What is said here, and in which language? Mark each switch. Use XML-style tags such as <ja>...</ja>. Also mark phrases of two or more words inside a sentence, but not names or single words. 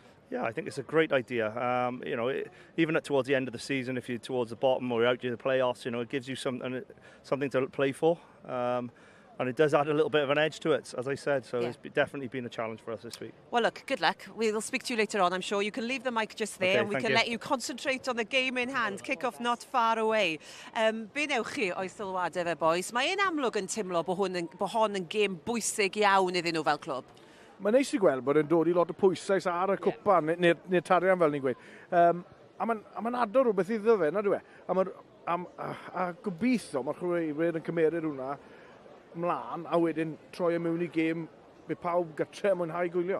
<en>Yeah, I think it's a great idea. You know, even towards the end of the season, if you're towards the bottom or you're out to the playoffs, you know, it gives you something to play for. And it does add a little bit of an edge to it, as I said. So yeah. It's definitely been a challenge for us this week. Well, look, good luck. We'll speak to you later on, I'm sure. You can leave the mic just there, and we can let you concentrate on the game in hand. Kick-off not far away.</en> <cy>Be newch chi o'i sylwadau fe, boys? Mae un amlwg yn timlo bod hwn yn gêm bwysig iawn iddyn nhw fel clwb. Mae'n neis i gweld bod yn dod i lot o pwysau ar y cwpan, neu'r tarian fel ni'n gweud. A mae'n addo rhywbeth iddo fe, na dwi? A gobeithio mae'r chwaraewyr yn cymeryd hwnna mlaen, a wedyn troi mewn i gêm bydd pawb gatre mwynhau gwylio.</cy>